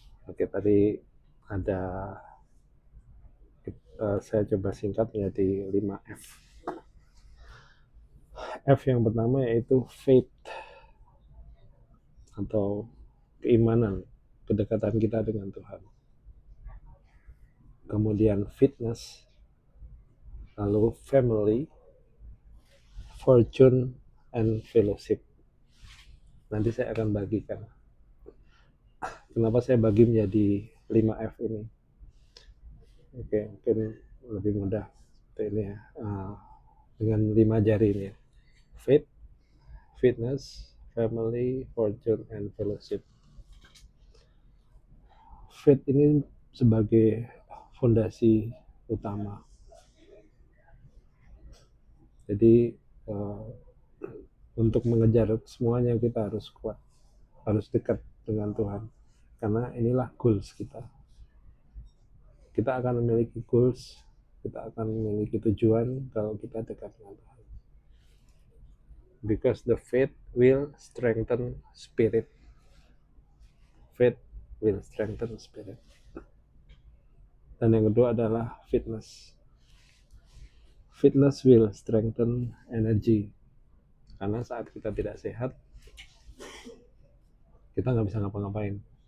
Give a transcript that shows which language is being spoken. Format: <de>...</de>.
<id>Oke, tadi ada saya coba singkat menjadi 5F. F yang pertama yaitu faith atau keimanan, kedekatan kita dengan Tuhan. Kemudian fitness, lalu family, fortune, and fellowship. Nanti saya akan bagikan. Kenapa saya bagi menjadi 5F ini? Oke, mungkin lebih mudah seperti ini ya. Dengan 5 jari ini ya. Faith, fitness, family, fortune, and fellowship. Faith ini sebagai fondasi utama. Jadi untuk mengejar semuanya kita harus kuat, harus dekat dengan Tuhan, karena inilah goals kita. Kita akan memiliki goals, kita akan memiliki tujuan kalau kita dekat dengan Tuhan.</id> <en>Because the faith will strengthen spirit. Faith will strengthen spirit.</en> <id>Dan yang kedua adalah fitness.</id> <en>Fitness will strengthen energy.</en> <id>Karena saat kita tidak sehat, kita nggak bisa ngapa-ngapain.</id>